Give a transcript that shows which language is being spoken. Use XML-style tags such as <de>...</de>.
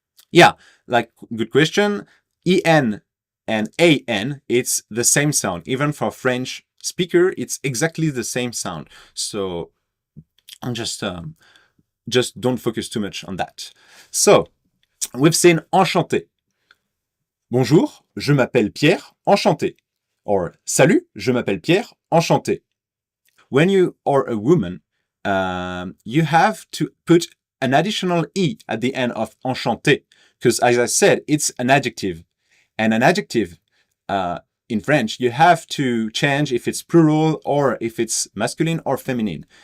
<en>Yeah, like good question. En and an, it's the same sound. Even for French speaker, it's exactly the same sound. So just don't focus too much on that. So we've seen enchanté.</en> <fr>Bonjour, je m'appelle Pierre, enchanté. Or salut, je m'appelle Pierre, enchanté.</fr> <en>When you are a woman, you have to put an additional E at the end of enchanté, because as I said, it's an adjective. And an adjective in French, you have to change if it's plural or if it's masculine or feminine.</en>